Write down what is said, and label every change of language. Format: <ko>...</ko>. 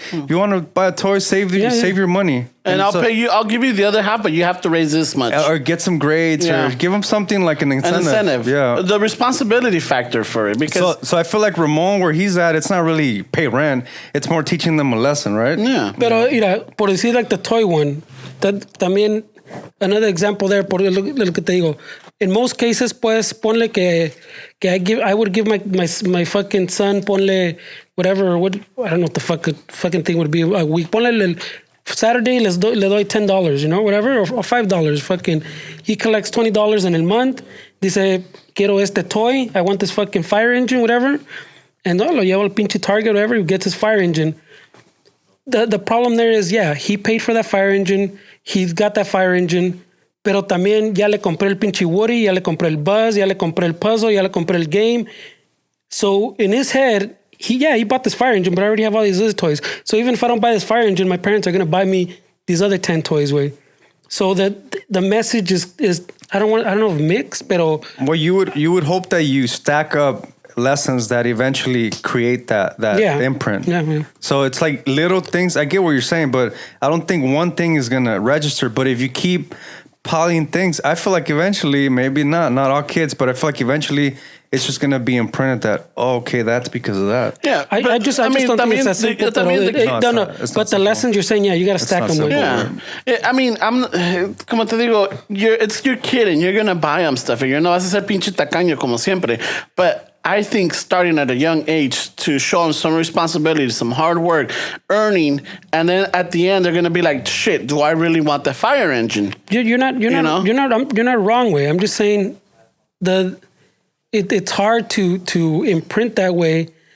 <en>If you want to buy a toy, save your money. And I'll pay you. I'll give you the other half, but you have to raise this much, or get some grades, or give them something like an incentive. Yeah, the responsibility factor for it. Because so I feel like Ramon, where he's at, it's not really pay rent. It's more teaching them a lesson, right? Yeah.</en> <es>Pero mira, por decir</es> <en>like the toy one, that</en> <es>también</es> <en>another example there.</en> <es>Por lo que te digo,</es> <en>in most cases,</en> <es>pues ponle que</es> <en>I would give my fucking son,</en> <es>ponle</es> <en>whatever. What I don't know what the fucking thing would be a week.</en> <es>Ponle</es> <en>Saturday</en> <es>le doy</es> <en>$10, whatever, or $5. Fucking, he collects $20 in a month.</en> <es>Dice, quiero este</es> <en>toy. I want this fucking fire engine, whatever. And</en> <es>lo lleva al pinche</es> <en>Target, whatever. He gets his fire engine. The problem there is, he paid for that fire engine. He's got that fire engine.</en> <es>Pero también ya le compré el pinche Woody, ya le compré el Buzz, ya le compré el puzzle, ya le compré el game.</es> <en>So in his head, he bought this fire engine, but I already have all these other toys. So even if I don't buy this fire engine, my parents are going to buy me these other 10 toys. Way. So the message is I don't know if mixed,</en> <es>pero</es> <en>well, you would hope that you stack up lessons that eventually create that imprint. Yeah. So it's like little things. I get what you're saying, but I don't think one thing is going to register. But if you keep piling things, I feel like eventually, maybe not all kids, but I feel like eventually it's just going to be imprinted that, okay, that's because of that. Yeah. I just don't think it's that simple. But the lessons you're saying, you got to stack them. Yeah. I mean,</en> <es>como te digo,</es> <en>it's your kid and you're going to buy them stuff. You're not</en> <es>vas a ser pinche tacaño como siempre.</es> <en>But I think starting at a young age to show them some responsibility, some hard work, earning, and then at the end they're gonna be like, "Shit, do I really want the fire engine?" You're not wrong. Way I'm just saying it's hard to imprint that way.</en>